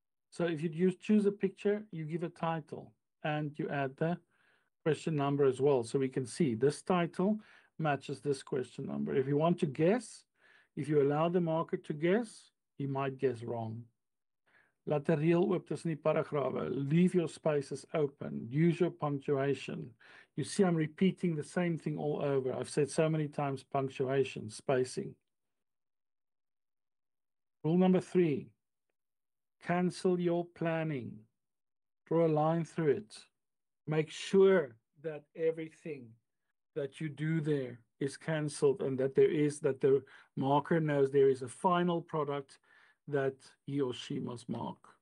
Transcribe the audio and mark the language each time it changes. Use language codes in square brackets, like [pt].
[en] So if you choose a picture, you give a title and you add the question number as well. So we can see this title matches this question number. If you want to guess, if you allow the marker to guess, he might guess wrong. [af] Laat 'n reël oop tussen die paragrawe. [en] Leave your spaces open. Use your punctuation. You see, I'm repeating the same thing all over. I've said so many times punctuation, spacing. Rule number 3, cancel your planning. Draw a line through it. Make sure that everything that you do there is cancelled and that the marker knows there is a final product that he or she must mark.